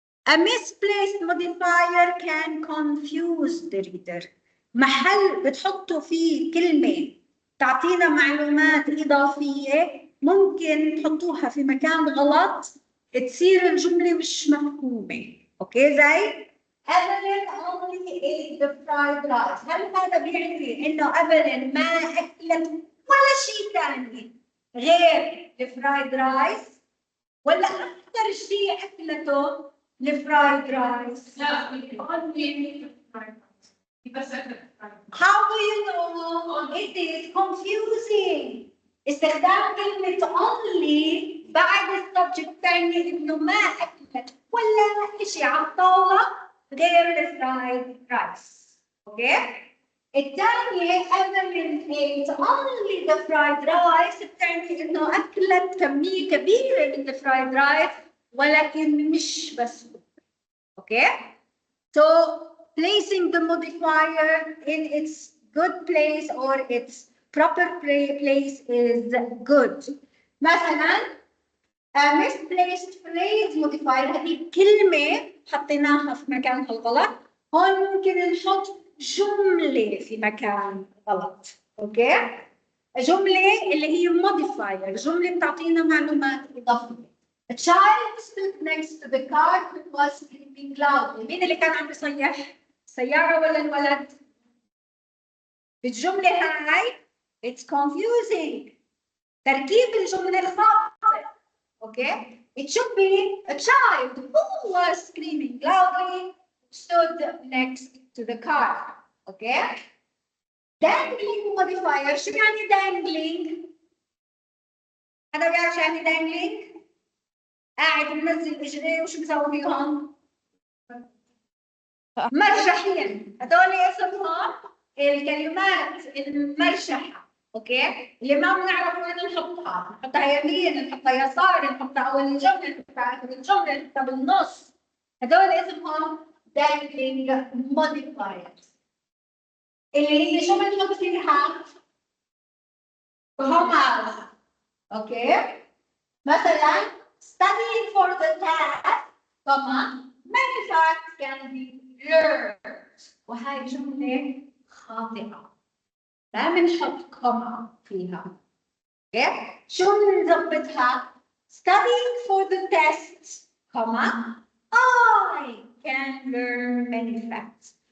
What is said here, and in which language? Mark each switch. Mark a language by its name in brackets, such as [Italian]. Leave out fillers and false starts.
[English] A misplaced modifier can confuse the reader. [Arabic] محل بتحطوا فيه كلمة تعطينا معلومات إضافية ممكن تحطوها في مكان غلط تصير الجملة مش مفهومة. أوكي زي [English] Evelyn only ate the fried rice. [Arabic] هل هذا بيعني إنه Evelyn ما أكلت ولا شيء ثاني غير الفرايد رايس؟ ولا أكثر شيء أكلته الفرايد رايس؟ لا [English] only fried rice. [Arabic] بس [English] How do you know? It is confusing. [Arabic] استخدام كلمة only بعد السبجكت تعني إنه ما أكلت ولا شيء على الطاولة غير الفرايد رايس. أوكي؟ الثانية [English] Evelyn ate only the fried rice [Arabic] بتعني إنه أكلت كمية كبيرة من الفرايد رايس ولكن مش بس. [English] Okay? So placing the modifier in its good place or its proper place is good. [Arabic] مثلا [English] misplaced phrase modifier [Arabic] هذه كلمة حطيناها في مكانها الغلط. هون ممكن نحط جملة في مكان غلط. اوكي؟ جملة اللي هي modifier، جملة بتعطينا معلومات إضافية. [English] A child stood next to the car who was screaming loudly. [Arabic] مين اللي كان عم بيصيح؟ السيارة ولا الولد؟ الجملة هاي [English] it's confusing. [Arabic] تركيب الجملة الخاطئ. Okay? [English] It should be a child who was screaming loudly stood next to the car. Okay? Dangling modifier. [Arabic] شو يعني dangling؟ حدا بيعرف شو يعني dangling؟ قاعد منزل اجريه وشو بيسوي فيهم؟ مرجحين. هدول اسمهم الكلمات المرشحه. اوكي؟ اللي ما بنعرف وين نحطها، نحطها يمين، نحطها يسار، نحطها اول الجمله، نحطها اخر الجمله، نحطها بالنص. هدول اسمهم dangling modifiers. اللي شو بنحط فيها؟ commas. [English] Okay? مثلا studying for the test, comma, many facts can be learned. [Arabic] وهاي جملة خاطئة. لا بنحط comma فيها. [English] Okay? [Arabic] شو بنظبطها؟ [English] Studying for the test, comma, I can learn many facts.